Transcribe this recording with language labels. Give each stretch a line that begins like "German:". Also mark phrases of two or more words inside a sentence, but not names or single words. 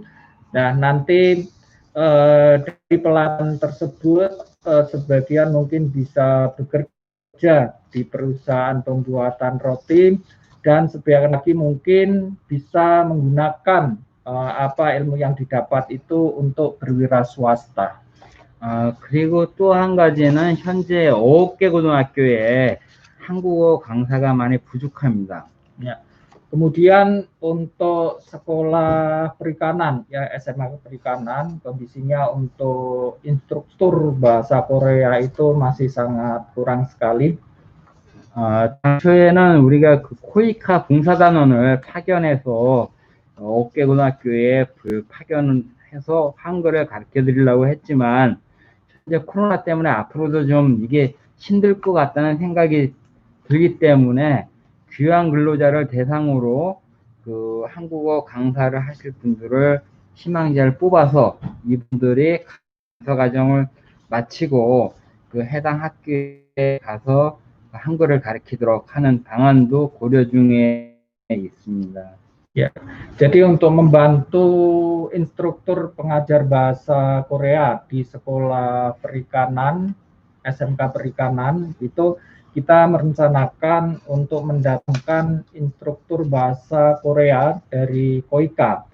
Indonesian: Nah, nanti dari pelatihan tersebut sebagian mungkin bisa bekerja di perusahaan pembuatan roti dan sebagian lagi mungkin bisa menggunakan ilmu yang didapat itu untuk berwira swasta.
Korean: 그리고 또 한 가지는 현재 어업계 고등학교에 한국어 강사가 많이 부족합니다.
Indonesian: Ya. Kemudian untuk sekolah perikanan ya SMA perikanan kondisinya untuk instruktur bahasa Korea itu masih sangat kurang sekali.
Korean: 당초에는 우리가 그 코이카 봉사단원을 파견해서 어업계 고등학교에 파견해서 한글을 가르쳐 드리려고 했지만 이제 코로나 때문에 앞으로도 좀 이게 힘들 것 같다는 생각이 들기 때문에 귀한 근로자를 대상으로 그 한국어 강사를 하실 분들을 희망자를 뽑아서 이분들이 강사 과정을 마치고 그 해당 학교에 가서 한글을 가르치도록 하는 방안도 고려 중에 있습니다.
Indonesian: Ya, jadi untuk membantu instruktur pengajar bahasa Korea di sekolah perikanan, SMK perikanan itu kita merencanakan untuk mendatangkan instruktur bahasa Korea dari KOIKA.